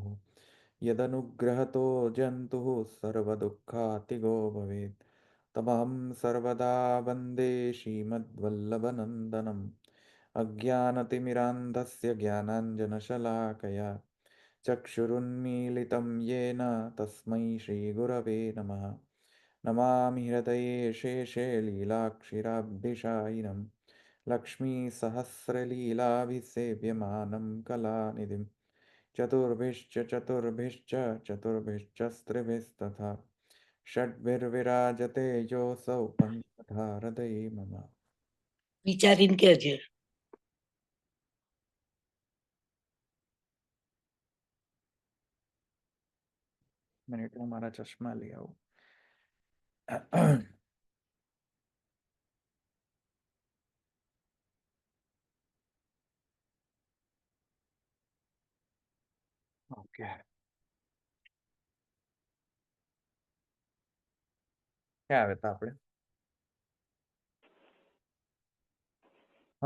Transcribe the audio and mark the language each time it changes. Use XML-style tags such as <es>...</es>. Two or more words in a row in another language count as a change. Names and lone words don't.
<sa>यदनुग्रहतो जन्तुः सर्वदुःखातिगो भवेत् तमहं सर्वदा वन्दे श्रीमद्वल्लभनन्दनम् अज्ञानतिमिरान्धस्य ज्ञानाञ्जनशलाकया चक्षुरुन्मीलितं येन तस्मै श्रीगुरवे नमः नमामि हृदये शेषे लीलाक्षिराब्धिशायिनं लक्ष्मीसहस्रलीलाभिसेव्यमानं कलानिधिं चतुर्भिश्च चतुर्भिश्च स्त्रिभिस्तथा षड्भिर्विराजते योऽसौ पञ्चधा हृदये मम</sa> <gu>વિચારીને કેજે. મિનિટ હું મારા ચશ્મા લઈ આવું ઓકે ક્યાં આવ્યા હતા આપણે હા</gu>